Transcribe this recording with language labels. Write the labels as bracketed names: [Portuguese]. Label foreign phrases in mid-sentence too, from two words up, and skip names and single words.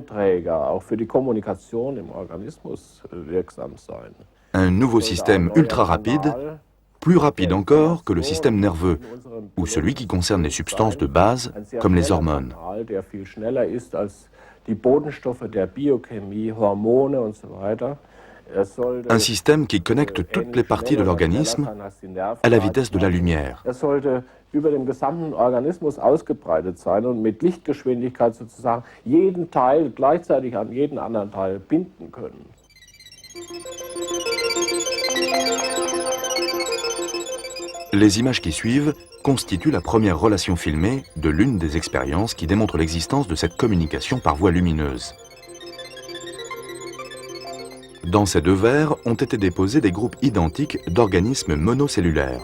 [French] Un nouveau système ultra rapide, plus rapide encore que le système nerveux, ou celui qui concerne les substances de base, comme les hormones. Un système qui connecte toutes les parties de l'organisme à la vitesse de la lumière. [German] Über den gesamten Organismus ausgebreitet sein und mit Lichtgeschwindigkeit sozusagen jeden Teil gleichzeitig an jeden anderen Teil binden können. [French] Les images qui suivent constituent la première relation filmée de l'une des expériences qui démontrent l'existence de cette communication par voie lumineuse. Dans ces deux verres ont été déposés des groupes identiques d'organismes monocellulaires.